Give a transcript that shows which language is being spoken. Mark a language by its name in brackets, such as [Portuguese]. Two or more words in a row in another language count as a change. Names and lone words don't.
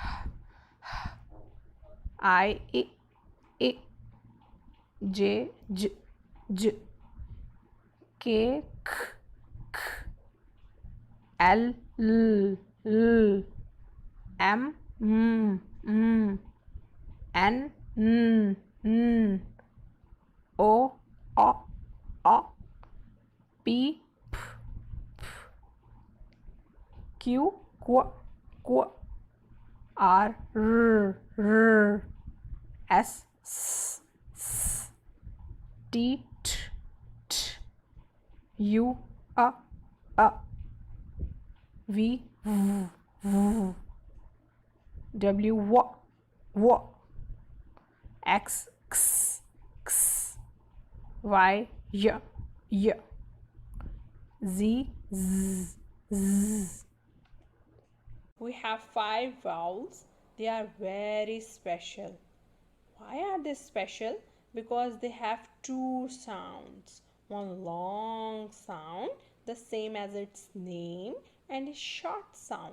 [English] I, J, J, K, L, M, N, O, P, Q, R, S, T, U, V, W w, X x x, Y y, Z z z. We have 5 vowels. They are very special. Why are they special? Because they have two sounds. One long sound, the same as its name, and a short sound.